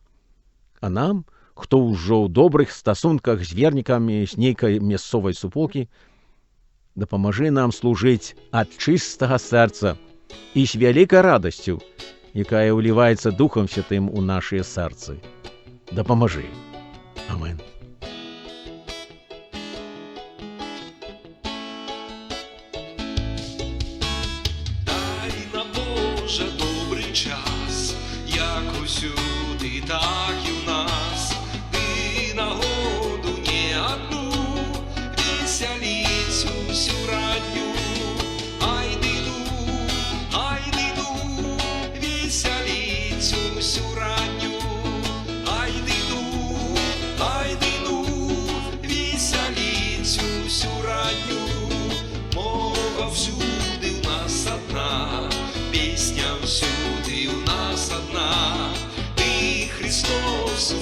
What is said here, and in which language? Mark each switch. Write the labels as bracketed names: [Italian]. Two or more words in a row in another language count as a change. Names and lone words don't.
[Belarusian] А нам, хто ўжо ў добрых стасунках з вернікамі з нейкай мясцовай суполкі, дапамажы нам служыць ад чыстага сэрца і з вялікай радасцю, якая ўліваецца Духам Святым у нашыя сэрцы. Дапамажы. Амен. [Ukrainian] Дай нам, Боже, добрий час, як усюди, так і у нас. Ти нагоду не одну, веселись усю радню. Ай диду, веселись усю радню. Ай диду, веселись усю радню. Мова всюди у нас одна, песня всюди у нас одна. Ты, Христос,